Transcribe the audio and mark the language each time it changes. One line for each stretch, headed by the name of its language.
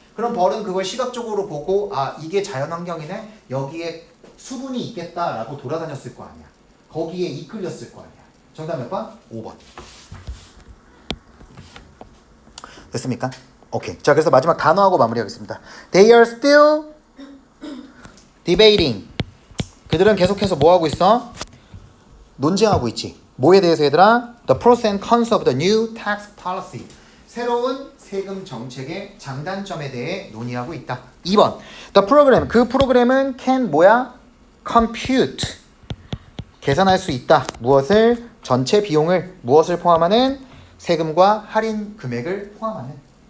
Korean: 그럼 벌은 그걸 시각적으로 보고 아, 이게 자연환경이네? 여기에 수분이 있겠다라고 돌아다녔을 거 아니야. 거기에 이끌렸을 거 아니야. 정답 몇 번? 5번. 됐습니까? 오케이. 자, 그래서 마지막 단어하고 마무리하겠습니다.
English: They are still debating.
Korean: 그들은 계속해서 뭐 하고 있어? 논쟁하고 있지. 뭐에 대해서 얘들아?
English: The pros and cons of the new tax policy.
Korean: 새로운 세금 정책의 장단점에 대해 논의하고 있다.
English: 2번. The program.
Korean: 그 프로그램은 can 뭐야? compute. 계산할 수 있다. 무엇을? 전체 비용을. 무엇을 포함하는? 세금과 할인 금액을 포함하는.